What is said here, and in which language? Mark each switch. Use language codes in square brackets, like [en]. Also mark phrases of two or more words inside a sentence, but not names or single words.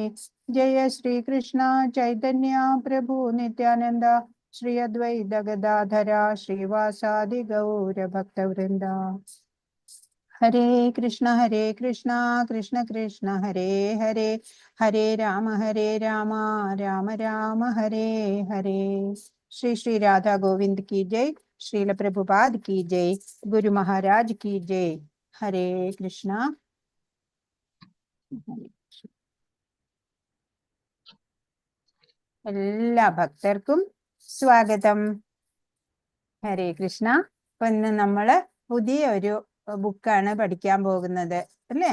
[sa] ജയ ശ്രീകൃഷ്ണ ചൈതന്യ പ്രഭു നിത്യാനന്ദ ശ്രീ അദ്വൈത ഗദാധര ശ്രീവാസാദി ഗൗരഭക്തവൃന്ദ. ഹരേ കൃഷ്ണ കൃഷ്ണ കൃഷ്ണ ഹരേ ഹരേ ഹരേ രാമ രാമ രാമ ഹരേ ഹരേ. [hi] ശ്രീ ശ്രീ രാധാ ഗോവിന്ദ് की जय. श्रील प्रभुपाद की जय. गुरु महाराज की जय. हरे कृष्ण. [ml] എല്ലാ ഭക്തർക്കും സ്വാഗതം. ഹരേ കൃഷ്ണ. അപ്പൊ ഇന്ന് നമ്മള് പുതിയ ഒരു ബുക്കാണ് പഠിക്കാൻ പോകുന്നത് അല്ലേ?